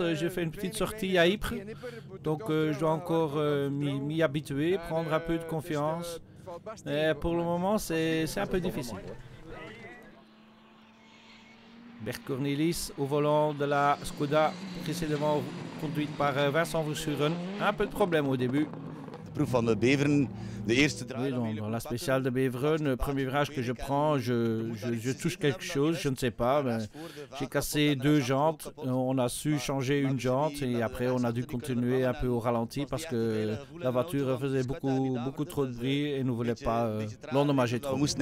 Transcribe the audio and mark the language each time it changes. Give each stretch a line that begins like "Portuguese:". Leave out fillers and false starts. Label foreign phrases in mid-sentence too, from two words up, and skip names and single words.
French: J'ai fait une petite sortie à Ypres, donc je dois encore m'y habituer, prendre un peu de confiance. Mais pour le moment, c'est un peu difficile. Bert Cornelis au volant de la Skoda, précédemment conduite par Vincent Verschuren. Un peu de problème au début.
Dutch: De proef van de Beveren, de eerste draai.
French: Oui, dans la spéciale de Beveren, le premier virage que je prends, je touche quelque chose, je ne sais pas. J'ai cassé 2 jantes, on a su changer une jante et après on a dû continuer un peu au ralenti parce que la voiture faisait beaucoup trop de bruit et ne voulait pas l'endommager trop.